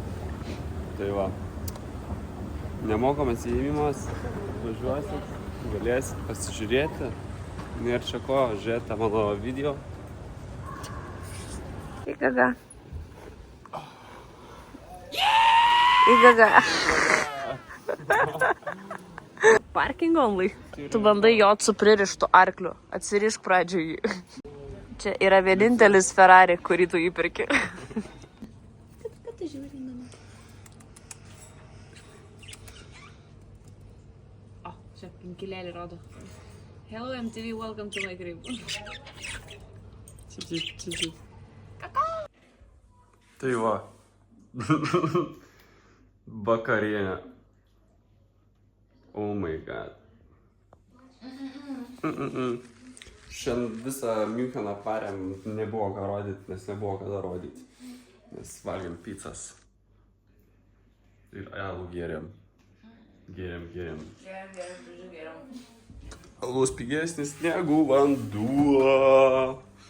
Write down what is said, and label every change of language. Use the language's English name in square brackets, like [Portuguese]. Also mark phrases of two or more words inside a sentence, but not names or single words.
[Lithuanian] Tai va. Nemokamas įėmimas. Važiuosit, galėsit pasižiūrėti. Nėra čia ko, žiūrėti mano video. Įgaga. Įgaga. [English] Parking only. [Lithuanian] Tu bandai jot su pririštu arkliu. Atsirišk pradžioj jį. Čia yra vienintelis Ferrari, kurį tu įpirki. Ką tu žiūri mane? O, čia pinkilėlį rodo. [English] Hello MTV, welcome to my crib. [Lithuanian] Tai va. Vakarienė. [English] Oh my god. [Lithuanian] Šiandien visą Müncheną parėm, nebuvo ką rodyti, nes nebuvo kada rodyti. Mes valgiam pizzas. Ir alų gėrėm. Gėrėm. Alus pigesnis negu vanduo.